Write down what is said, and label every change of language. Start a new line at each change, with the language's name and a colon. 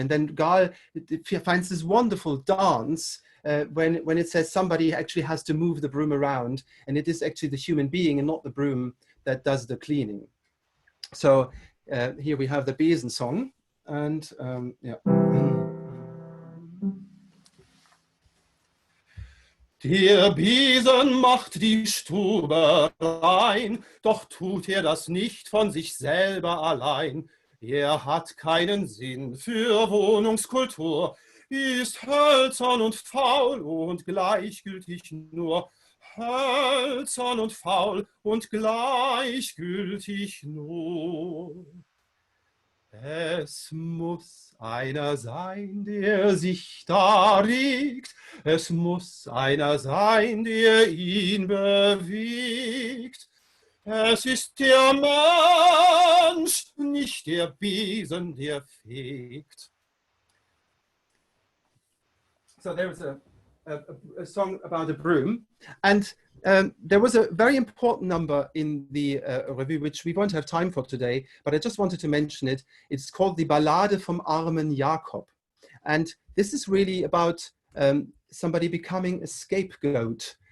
English: And then Gahl finds this wonderful dance when it says somebody actually has to move the broom around, and it is actually the human being and not the broom that does the cleaning. So here we have the Besen Song, and yeah.
German: Der Besen macht die Stube rein, doch tut er das nicht von sich selber allein. Er hat keinen Sinn für Wohnungskultur, ist hölzern und faul und gleichgültig nur. Hölzern und faul und gleichgültig nur. Es muss einer sein, der sich da regt. Es muss einer sein, der ihn bewegt. Es ist der Mensch, nicht der Besen, der fegt.
English: So there was a song about a broom, and there was a very important number in the review, which we won't have time for today, but I just wanted to mention it. It's called the Ballade vom armen Jakob. And this is really about somebody becoming a scapegoat.